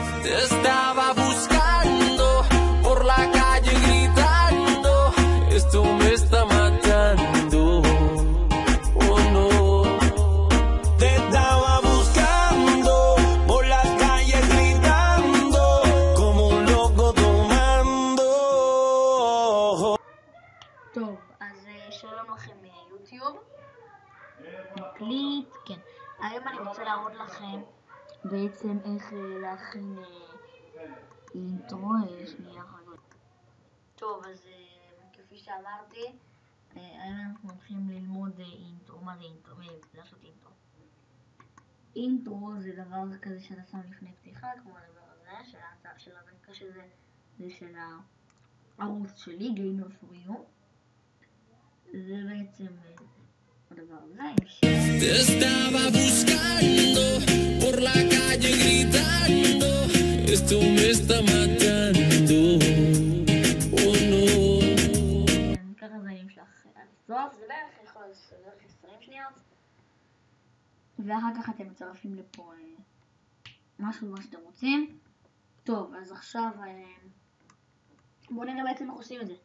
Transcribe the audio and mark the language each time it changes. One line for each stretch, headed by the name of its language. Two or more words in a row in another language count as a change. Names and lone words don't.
Spanish: Te estaba buscando por la calle gritando, esto me está matando.
English: Oh no.
Spanish: Te estaba buscando por las calles gritando, como un loco tomando.
Hebrew: טוב, אז שלום לכם מיוטיוב. מקליט, כן. היום אני רוצה להראות לכם בעצם איך להכין אינטרו. שנייה אחת. טוב, אז כפי שאמרתי, היום אנחנו הולכים ללמוד אינטרו. מה זה אינטרו? לעשות אינטרו. אינטרו זה דבר כזה שאתה שם לפני פתיחה, כמו הדבר הזה, של המקרה שזה, זה של הערוץ שלי, Gamer for You. זה בעצם הדבר הזה.
Spanish: Te estaba buscando por la calle gritando, esto me está matando.
English: Oh no.
Hebrew: ככה זה נמשך עד הסוף, זה בערך יכול להיות 20 שניות. ואחר כך אתם מצרפים לפה משהו מה שאתם רוצים. טוב, אז עכשיו בואו נראה בעצם איך עושים את זה.